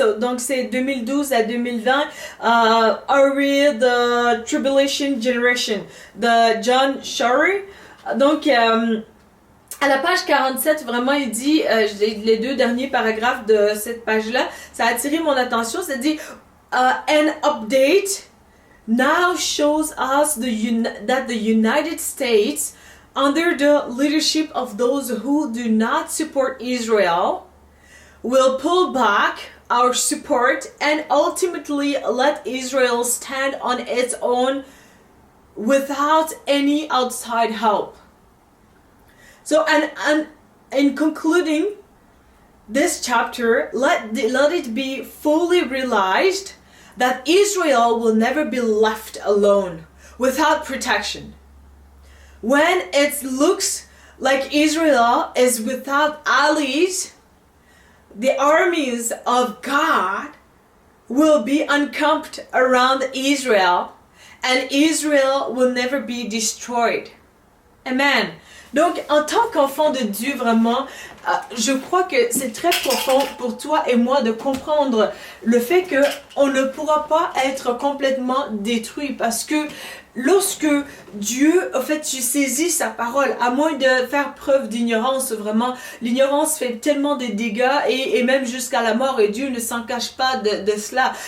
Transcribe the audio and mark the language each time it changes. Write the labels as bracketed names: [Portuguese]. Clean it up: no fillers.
[French] Donc c'est 2012 à 2020. [English] Are we the Tribulation Generation [French] de John Shorey. Donc à la page 47, vraiment, il dit, les deux derniers paragraphes de cette page-là, ça a attiré mon attention. Ça dit, [English] an update now shows us that the United States, under the leadership of those who do not support Israel, will pull back our support and ultimately let Israel stand on its own without any outside help. So, and in concluding this chapter, let it be fully realized that Israel will never be left alone without protection. When it looks like Israel is without allies, the armies of God will be encamped around Israel, and Israel will never be destroyed. Amen. [French] Donc, en tant qu'enfant de Dieu, vraiment, je crois que c'est très profond pour toi et moi de comprendre le fait qu'on ne pourra pas être complètement détruit parce que lorsque Dieu, en fait, tu saisis sa parole, à moins de faire preuve d'ignorance, vraiment, l'ignorance fait tellement de dégâts et même jusqu'à la mort, et Dieu ne s'en cache pas de cela.